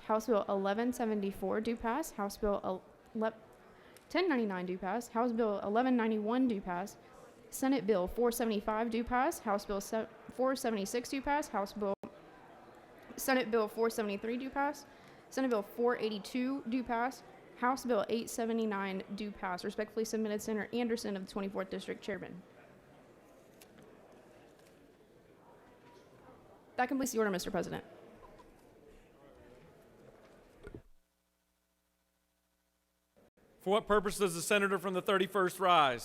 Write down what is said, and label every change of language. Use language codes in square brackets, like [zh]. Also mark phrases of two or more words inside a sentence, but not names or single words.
[en] House Bill 1174 do pass. House Bill 1099 do pass. House Bill 1191 do pass. Senate Bill 475 do pass. House Bill 476 do pass. Senate Bill 473 do pass. Senate Bill 482 do pass. House Bill 879 do pass. Respectfully submitted, Senator Anderson of the 24th District, Chairman. That completes the order, Mr. President. For what purpose does the senator from the 31st rise?